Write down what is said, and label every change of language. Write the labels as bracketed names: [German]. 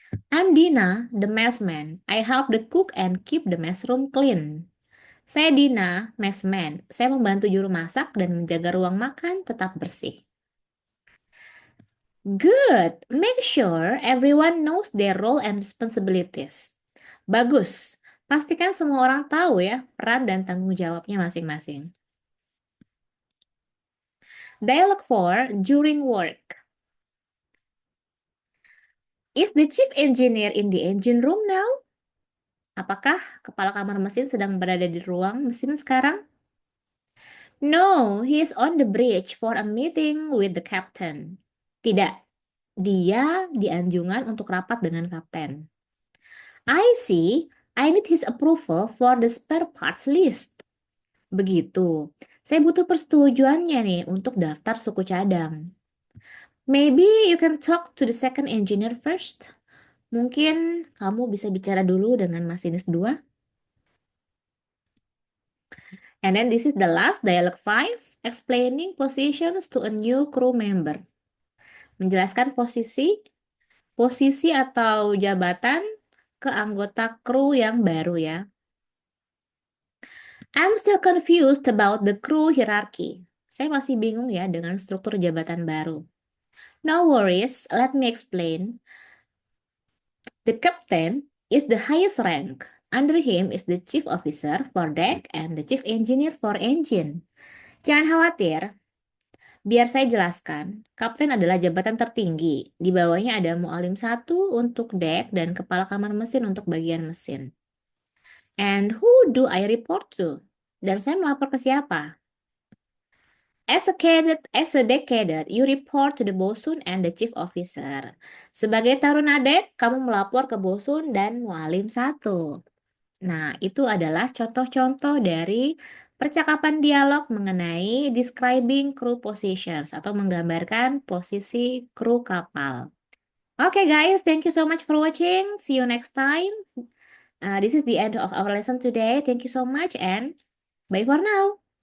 [English] I'm Dina, the messman. I help the cook and keep the mess room clean. [Indonesian] Saya Dina, messman. Saya membantu juru masak dan menjaga ruang makan tetap bersih. [English] Good. Make sure everyone knows their role and responsibilities. [Indonesian] Bagus. Pastikan semua orang tahu ya peran dan tanggung jawabnya masing-masing. [English] Dialogue 4, during work. Is the chief engineer in the engine room now? [Indonesian] Apakah kepala kamar mesin sedang berada di ruang mesin sekarang? [English] No, he is on the bridge for a meeting with the captain. [Indonesian] Tidak, dia di anjungan untuk rapat dengan kapten. [English] I see. I need his approval for the spare parts list. [Indonesian] Begitu. Saya butuh persetujuannya nih untuk daftar suku cadang. [English] Maybe you can talk to the second engineer first. [Indonesian] Mungkin kamu bisa bicara dulu dengan masinis 2. [English] And then this is the last, dialogue 5, explaining positions to a new crew member. [Indonesian] Menjelaskan posisi atau jabatan ke anggota kru yang baru ya. [English] I'm still confused about the crew hierarchy. [Indonesian] Saya masih bingung ya dengan struktur jabatan baru. [English] No worries, let me explain. The captain is the highest rank. Under him is the chief officer for deck and the chief engineer for engine. [Indonesian] Jangan khawatir, biar saya jelaskan. Kapten adalah jabatan tertinggi. Di bawahnya ada mualim 1 untuk deck dan kepala kamar mesin untuk bagian mesin. [English] And who do I report to? [Indonesian] Dan saya melapor ke siapa? [English] As a deck cadet, you report to the bosun and the chief officer. [Indonesian] Sebagai taruna dek, kamu melapor ke bosun dan mualim 1. Nah, itu adalah contoh-contoh dari percakapan dialog mengenai [English] describing crew positions [Indonesian] atau menggambarkan posisi kru kapal. [English] Okay guys, thank you so much for watching. See you next time. This is the end of our lesson today. Thank you so much and bye for now.